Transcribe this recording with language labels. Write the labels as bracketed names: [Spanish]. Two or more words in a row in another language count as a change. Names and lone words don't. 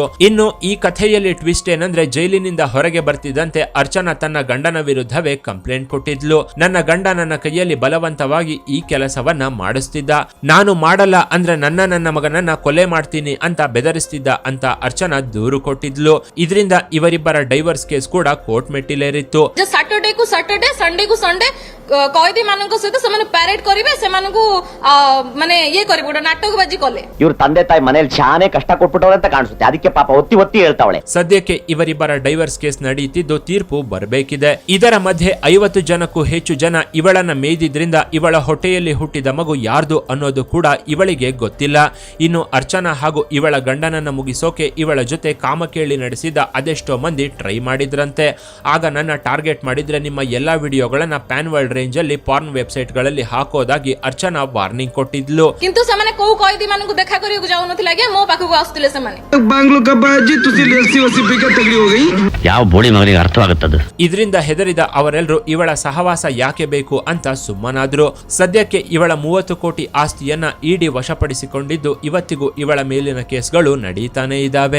[Kannada] ಇನ್ನು ಈ ಕಥೆಯಲ್ಲಿ ಟ್ವಿಸ್ಟ್ ಏನಂದ್ರೆ, ಜೈಲಿನಿಂದ ಹೊರಗೆ ಬರ್ತಿದ್ದಂತೆ ಅರ್ಚನಾ ತನ್ನ ಗಂಡನ ವಿರುದ್ಧವೇ ಕಂಪ್ಲೇಂಟ್ ಕೊಟ್ಟಿದ್ಲು. ನನ್ನ ಗಂಡ ನನ್ನ ಕೈಯಲ್ಲಿ ಬಲವಂತವಾಗಿ ಈ ಕೆಲಸವನ್ನ ಮಾಡಿಸ್ತಿದ್ದ, ನಾನು ಮಾಡಲ್ಲ ಅಂದ್ರೆ ನನ್ನ ಮಗನನ್ನ ಕೊಲೆ ಮಾಡ್ತೀನಿ ಅಂತ ಬೆದರಿಸ್ತಿದ್ದ ಅಂತ ಅರ್ಚನಾ ದೂರು ಕೊಟ್ಟಿದ್ಲು. ಇದರಿಂದ ಇವರಿಬ್ಬರ [English] divorce case [Kannada] ಕೂಡ ಕೋರ್ಟ್ ಮೆಟ್ಟಿಲೇರಿತ್ತು. [Odia] ସାଟର୍ଡେ କୁ ସାଟର୍ଡେ, ସଣ୍ଡେ କୁ ସଣ୍ଡେ କଏଦୀ ମାନଙ୍କ ସହିତ ସେମାନେ ପ୍ୟାରେଡ୍ କରିବେ, ସେମାନଙ୍କୁ ମାନେ ଇଏ କରିବେ, ଗୋଟେ ନାଟକବାଜି କଲେ. [Kannada] ಇವ್ರ ತಂದೆ ತಾಯಿ ಮನೇಲಿ ಶಾನೆ ಕಷ್ಟ ಕೊಟ್ಬಿಟ್ಟವ್ರೆ ಅಂತ ಕಾಣಿಸುತ್ತೆ. ಅದಕ್ಕೆ ಪಾಪ ಒತ್ತಿ ಒತ್ತಿ ಹೇಳ್ತಾವಳೆ. ಸದ್ಯಕ್ಕೆ ಇವರಿಬ್ಬರ [English] divorce case [Kannada] ನಡೆಯುತ್ತಿದ್ದು ತೀರ್ಪು ಬರಬೇಕಿದೆ. ಇದರ ಮಧ್ಯೆ 50 ಜನಕ್ಕೂ ಹೆಚ್ಚು ಜನ ಇವಳನ್ನ ಮೇಯ್ದಿದ್ರಿಂದ ಇವಳ ಹೊಟ್ಟೆಯಲ್ಲಿ ಹುಟ್ಟಿದ ಮಗು ಯಾರ್ದು ಅನ್ನೋದು ಕೂಡ ಇವಳಿಗೆ ಗೊತ್ತಿಲ್ಲ. ಇನ್ನು ಅರ್ಚನಾ ಹಾಗೂ ಇವಳ ಗಂಡನನ್ನ ಮುಗಿಸೋಕೆ ಇವಳ ಜೊತೆ ಕಾಮಕೇಳಿ ನಡೆಸಿದ ಅದೆಷ್ಟೋ ಮಂದಿ ಟ್ರೈ ಮಾಡಿದ್ರಂತೆ. ಆಗ ನನ್ನ ಟಾರ್ಗೆಟ್ ಮಾಡಿದ್ರೆ ನಿಮ್ಮ ಎಲ್ಲಾ ವಿಡಿಯೋಗಳನ್ನ [English] pan world range [Kannada] ಅಲ್ಲಿ [English] porn website [Kannada] ಗಳಲ್ಲಿ ಹಾಕೋದಾಗಿ ಅರ್ಚನಾ ವಾರ್ನಿಂಗ್ ಕೊಟ್ಟಿದ್ಲು. [Odia] କିନ୍ତୁ ସେମାନେ କୋଉ କଏଦୀ ମାନଙ୍କୁ ଦେଖା କରିବାକୁ ଯାଉନଥିଲେ, ଆଜ୍ଞା ମୋ ପାଖକୁ ଆସୁଥିଲେ ସେମାନେ. ಬಾಂಗ್ಲೋ ಕಬ್ಬಾಜಿ ತುಸಿ ಲೇಸಿ ವಸಿ ಬಿಗ ತಗಲಿ ಹೋಗಿ [Kannada] ಯಾವ ಬೋಳಿ ಮಗನಿಗೆ ಅರ್ಥವಾಗುತ್ತದೆ. ಇದರಿಂದ ಹೆದರಿದ ಅವರೆಲ್ಲರೂ ಇವಳ ಸಹವಾಸ ಯಾಕೆ ಬೇಕು ಅಂತ ಸುಮ್ಮನಾದ್ರು. ಸದ್ಯಕ್ಕೆ ಇವಳ 30 ಕೋಟಿ ಆಸ್ತಿಯನ್ನ ಇಡಿ ವಶಪಡಿಸಿಕೊಂಡಿದ್ದು ಇವತ್ತಿಗೂ ಇವಳ ಮೇಲಿನ ಕೇಸ್ಗಳು ನಡೀತಾನೆ ಇದ್ದಾವೆ.